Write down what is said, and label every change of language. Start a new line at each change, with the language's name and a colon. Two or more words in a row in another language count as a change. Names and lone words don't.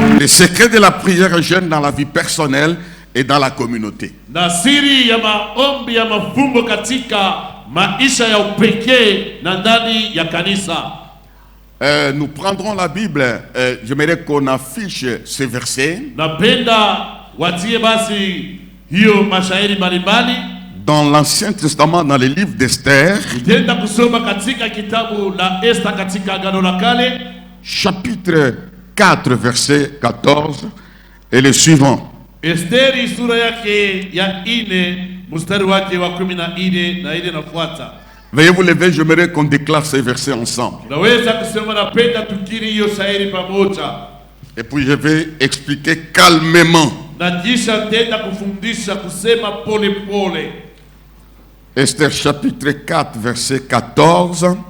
French: secrets de la prière jeûne dans la vie personnelle et dans la communauté.
Swahili: Na siri ya maombi ya mafumbo katika maisha ya upekee na ndani ya kanisa.
French: Nous prendrons la Bible. J'aimerais qu'on affiche ces versets.
Swahili: Napenda watie basi hiyo mashairi mbalimbali
French: dans l'Ancien Testament, dans les livres d'Esther.
Swahili: Nitaenda kusoma katika kitabu la Esther katika Agano la Kale,
French: chapitre 4 verset 14 et le suivant.
Swahili: Esteri sura yake ya 4 mstari wake wa 14 na ile nafuata.
French: Veuillez vous lever, j'aimerais qu'on déclare ces versets ensemble. Et puis je vais expliquer calmement. Esther chapitre 4 verset 14.